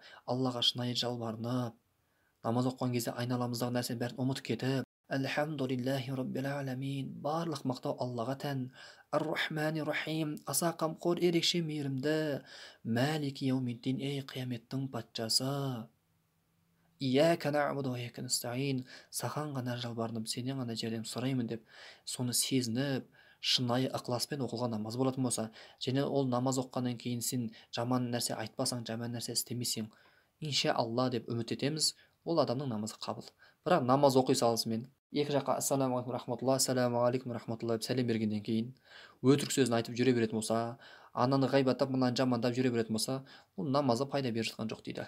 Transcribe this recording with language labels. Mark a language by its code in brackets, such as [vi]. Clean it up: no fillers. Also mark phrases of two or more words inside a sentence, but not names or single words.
[kk] Аллаға шынайы жалбарынып, намаз оқыған кезде айналамыздағы нәрсенің бәрін ұмытып кетіп, [ar] الحمد لله رب العالمين, [kk] барлық мақтау Аллаға тән, [ar] الرحمن الرحيم, [kk] аса қамқор, ерекше мейірімді, [ar] مالك يوم الدين, [kk] ей қияметтің патшасы, [ar] إياك نعبد وإياك نستعين, [kk] саған ғана жалбарынып, сенен ғана жәрдем сұраймын деп, соны сезініп, шынайы ықыласпен оқылған намаз болатын болса, және ол намаз оққаннан кейін сен жаман нәрсе айтпасаң, жаман нәрсе істемесең, [ar] إن شاء الله [kk] деп үміт етеміз, ол адамның намазы қабыл. Бірақ намаз оқи салысымен екі жаққа [ar] السلام عليكم رحمة الله, السلام عليكم رحمة الله [kk] деп сәлем бергеннен кейін өтірік сөзін айтып жүре беретін болса, ананы ғайбаттап, мынаны жамандап жүре беретін болса, ол намазы пайда беріп жатқан жоқ дейді.